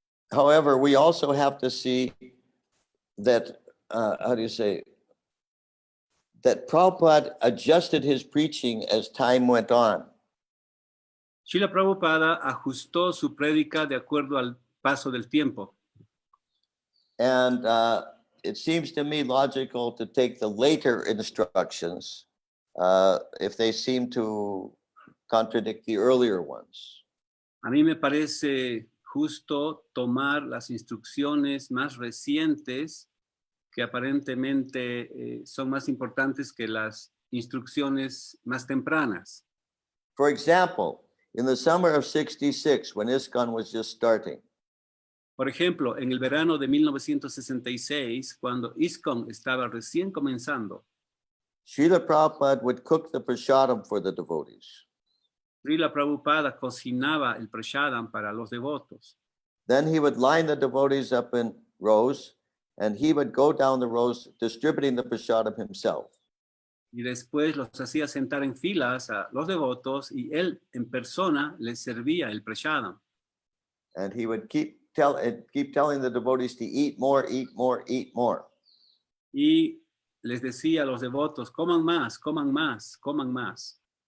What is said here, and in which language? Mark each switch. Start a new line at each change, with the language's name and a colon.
English: However, we also have to see that, how do you say, that Prabhupada adjusted his preaching as time went on.
Spanish: Srila Prabhupada ajustó su prédica de acuerdo al paso del tiempo.
English: And it seems to me logical to take the later instructions if they seem to contradict the earlier ones.
Spanish: A mí me parece justo tomar las instrucciones más recientes que aparentemente son más importantes que las instrucciones más tempranas.
English: For example, in the summer of 66, when ISKCON was just starting,
Spanish: Por ejemplo, en el verano de 1966, cuando ISKCON estaba recién comenzando,
English: Srila Prabhupada would cook the prasadam for the devotees.
Spanish: Srila Prabhupada cocinaba el prasadam para los devotos.
English: Then he would line the devotees up in rows, and he would go down the rows distributing the prasadam himself.
Spanish: Y después los hacía sentar en filas a los devotos y él en persona les servía el prasadam.
English: And he would keep telling the devotees to eat more, eat more, eat more.
Spanish: Y les decía a los devotos, coman más, coman más, coman más.